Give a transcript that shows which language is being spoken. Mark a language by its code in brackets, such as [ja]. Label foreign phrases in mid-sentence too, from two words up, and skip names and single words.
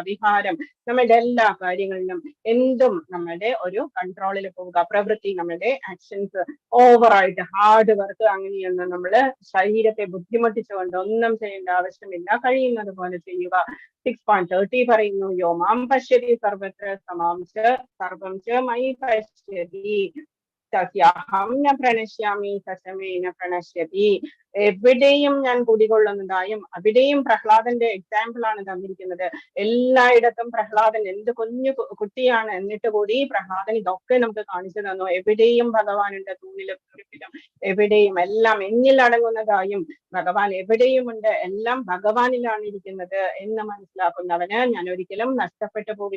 [ml] വിഹാരം, നമ്മുടെ എല്ലാ കാര്യങ്ങളിലും എന്തും നമ്മുടെ ഒരു കൺട്രോളിൽ പോവുക. പ്രവൃത്തി, നമ്മുടെ ആക്ഷൻസ് ഓവറായിട്ട് [en] hard work [ml] അങ്ങനെയൊന്നും നമ്മള് ശരീരത്തെ ബുദ്ധിമുട്ടിച്ചുകൊണ്ട് ഒന്നും ചെയ്യേണ്ട ആവശ്യമില്ല, കഴിയുന്നത് പോലെ ചെയ്യുക. [sa] 6.30 പറയുന്നു, യോ മാം പശ്യതി സർവത്ര സർവം ച മയി പശ്യതി തസ്യാഹം ന പ്രണശ്യാമി സശമേ ന പ്രണശ്യതി. [ml] എവിടെയും ഞാൻ കുടികൊള്ളുന്നതായും അവിടെയും പ്രഹ്ലാദന്റെ എക്സാമ്പിൾ ആണ് തന്നിരിക്കുന്നത്. എല്ലായിടത്തും പ്രഹ്ലാദൻ എന്ത് കുഞ്ഞു കുട്ടിയാണ്, എന്നിട്ട് കൂടി പ്രഹ്ലാദൻ ഇതൊക്കെ നമുക്ക് കാണിച്ചു തന്നു. എവിടെയും ഭഗവാനുണ്ട്, തൂണിലും തുരുപ്പിലും എവിടെയും, എല്ലാം എന്നിൽ അടങ്ങുന്നതായും ഭഗവാൻ എവിടെയുമുണ്ട്, എല്ലാം ഭഗവാനിലാണ് ഇരിക്കുന്നത് എന്ന് മനസ്സിലാക്കുന്നവന് ഞാൻ ഒരിക്കലും നഷ്ടപ്പെട്ടു പോവില്ല.